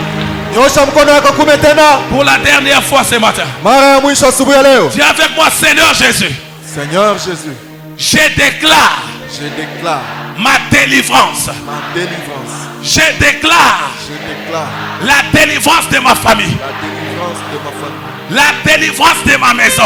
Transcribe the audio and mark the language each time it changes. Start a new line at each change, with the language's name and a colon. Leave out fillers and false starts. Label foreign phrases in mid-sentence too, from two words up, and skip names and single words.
Swahili: Nyosha mkono wako kume tena.
French: pour la dernière fois ce matin.
Swahili: Mara ya mwisho asubuhi ya leo.
French: Dis avec moi, Seigneur Jésus, Seigneur Jésus, je déclare je déclare ma délivrance. ma délivrance. Je déclare Je déclare la délivrance de ma famille. la délivrance de ma famille. La délivrance de ma maison.